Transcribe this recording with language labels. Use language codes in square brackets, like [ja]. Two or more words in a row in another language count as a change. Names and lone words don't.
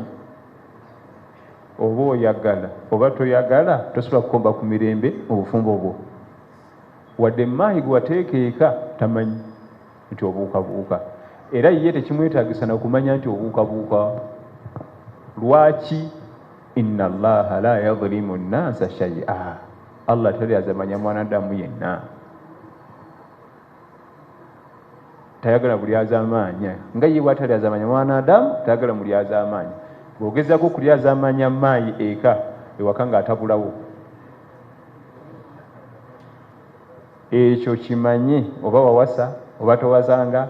[lg] Oba oyagala oba toyagala tosobola kukomba ku mirembe mu bufumbo bwo, wadde maayi gwe wateeka eka tamanyi nti obuukabuuka. Era ye tekimwetaagisa na kumanya nti obuukabuuka. Lwaki? [ar] إن الله لا يظلم الناس شيئا, [lg] Allah talyazamanya mwanadamu yenna, tayagala buli azamanya. Nga ye bw'atalyazamanya mwanadamu tayagala muli azamanya. Bw'ogezaako okulyazamanya maayi eka ewaka ng'atabulawo, ekyo kimanye oba wawasa oba towasanga.